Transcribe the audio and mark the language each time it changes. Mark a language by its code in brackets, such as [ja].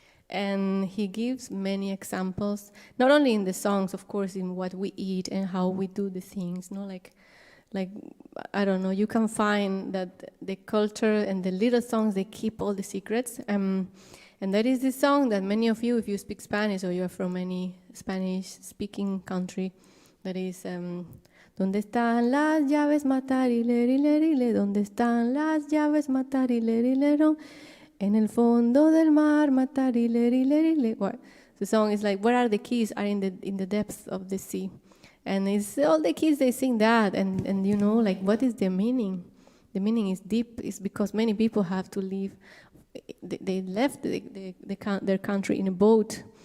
[en] And he gives many examples, not only in the songs, of course, in what we eat and how we do the things, no, like I don't know, you can find that the culture and the little songs, they keep all the secrets. And that is the song that many of you, if you speak Spanish or you're from any Spanish-speaking country, that is, [es] ¿Dónde están las llaves matarilerile? ¿Dónde están las llaves matarilerilero? En el fondo del mar matarilerile. [en] Well, the song is like, where are the keys? Are in the depths of the sea. And it's all the kids, they sing that, and you know, like, what is the meaning? The meaning is deep. It's because many people have to leave. They left their country in a boat.